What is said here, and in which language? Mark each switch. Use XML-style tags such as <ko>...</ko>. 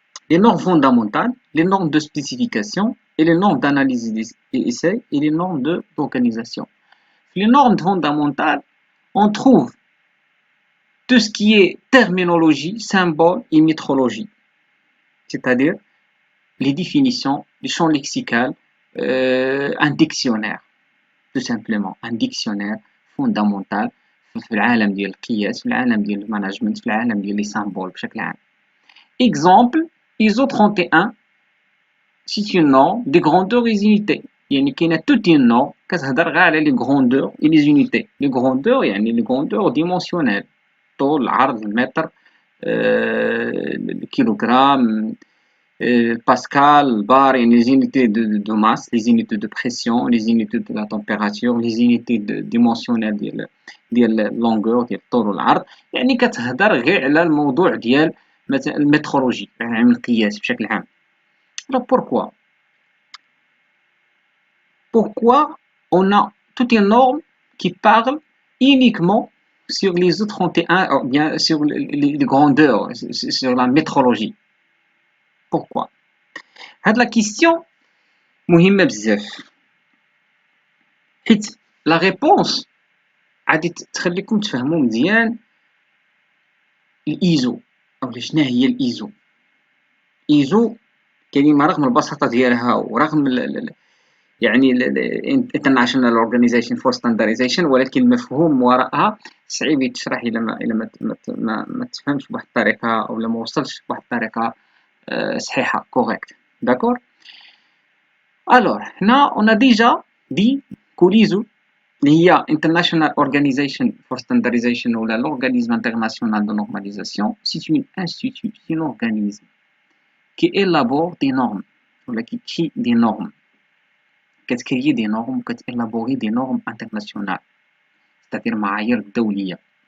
<fr>Les normes fondamentales, les normes de spécification et les normes d'analyse et essai et les normes d'organisation. Les normes fondamentales, on trouve tout ce qui est terminologie, symbole et métrologie. C'est-à-dire les définitions, les champs lexicaux, un dictionnaire, tout simplement, un dictionnaire fondamental</fr> <ar>في العالم ديال القياس في العالم ديال المانجمنت في العالم ديال لي سامبول بشكل عام.</ar> <fr>Exemple, ISO 31 c'est une norme des grandeurs et unités.</fr> <ar>يعني كاينه</ar> <fr>toute une norme</fr> <ar>كتهضر غير على</ar> <fr>les grandeurs et les unités. Les grandeurs يعني les grandeurs dimensionnelles.</fr> <ar>طول العرض المتر الكيلوغرام</ar> <fr>Pascal, bar, les unités de masse, les unités de pression, les unités de la température, les unités dimensionnelles ديال longueur</fr> <ar>ديال الطول والعرض. يعني كتهضر غير على الموضوع ديال مثلا المترولوجي علم القياس بشكل عام.</ar> <fr>Alors pourquoi on a toute une norme qui parle uniquement sur les E31 ou bien sur les grandeurs, sur la métrologie? Pourquoi?</fr> <ar>هاد</ar> <fr>la question</fr> <ar>مهمة بزاف حيت لا ريبونس غادي تخليكم تفهموا مزيان الايزو او شنو هي الايزو. ايزو كلمة رغم البساطة ديالها ورغم يعني</ar> <en>International Organization for Standardization،</en> <ar>ولكن المفهوم وراءها صعيب يتشرح إلا ما تفهمش بواحد الطريقة أو ما وصلش بواحد الطريقة صحيحة correct.</ar> <fr>D'accord. Alors, هنا on a déjà dit que l'ISO اللي هي</fr> <en>International Organization for Standardization</en> <fr>ou l'Organisme International de Normalisation, c'est une institut, c'est un organisme qui élabore des normes, ou qui crée des normes, qui crée des normes, qui élabore des normes internationales, c'est-à-dire</fr> <ar>معايير دولية.</ar>